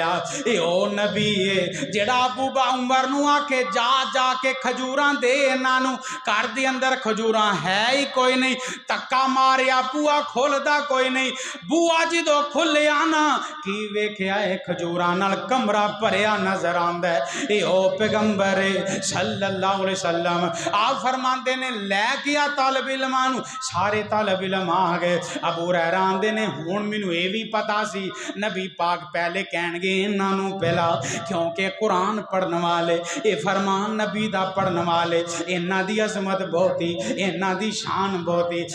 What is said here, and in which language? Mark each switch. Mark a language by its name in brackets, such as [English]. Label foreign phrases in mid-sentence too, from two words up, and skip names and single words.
[Punjabi] ਓ ਨਬੀ ਹੈ ਜਿਹੜਾ ਅਬੂ ਉਮਰ ਨੂੰ ਆਖੇ ਜਾ ਜਾ ਕੇ ਖਜੂਰਾਂ ਦੇ ਇਨ੍ਹਾਂ ਨੂੰ, ਘਰ ਦੇ ਅੰਦਰ ਖਜੂਰਾਂ ਹੈ ਹੀ ਕੋਈ ਨਹੀਂ, ਧੱਕਾ ਮਾਰਿਆ ਬੂਹਾ ਖੋਲ੍ਹਦਾ ਕੋਈ ਨਹੀਂ, ਬੂਹਾ ਜਦੋਂ ਖੁੱਲ੍ਹਿਆ ਨਾ ਕੀ ਵੇਖਿਆ ਹੈ ਖਜੂਰਾਂ ਨਾਲ ਕਮਰਾ ਭਰਿਆ ਨਜ਼ਰ ਆਂਦਾ ਹੈ। ਏ ਓ ਪੈਗ਼ੰਬਰ [Arabic] صلى الله عليه وسلم [Punjabi] ਆਪ ਫ਼ਰਮਾਂਦੇ ਨੇ ਲੈ ਗਿਆ ਤਾਲਿਬ ਇਲਮਾਂ ਨੂੰ, ਸਾਰੇ ਤਾਲਿਬ ਇਲਮ ਆ ਗਏ। ਅਬੂ ਹੁਰੈਰਾ ਆਂਦੇ ਨੇ ਹੁਣ ਮੈਨੂੰ ਯੇ ਭੀ ਪਤਾ ਸੀ ਨਬੀ ਪਾਕ ਪਹਿਲੇ ਕਹਿਣਗੇ ਇਨ੍ਹਾਂ ਨੂੰ ਪਿਲਾ, ਕਿਉਂਕਿ ਕੁਰਾਨ ਪੜ੍ਹਨ ਵਾਲੇ ਯੇ ਫ਼ਰਮਾਨ ਨਬੀ ਦਾ ਪੜ੍ਹਨ ਵਾਲੇ ਇਨ੍ਹਾਂ ਦੀ ਅਜ਼ਮਤ ਬਹੁਤ ਹੀ, ਇਨ੍ਹਾਂ ਦੀ ਸ਼ਾਨ ਬਹੁਤ ਹੀ।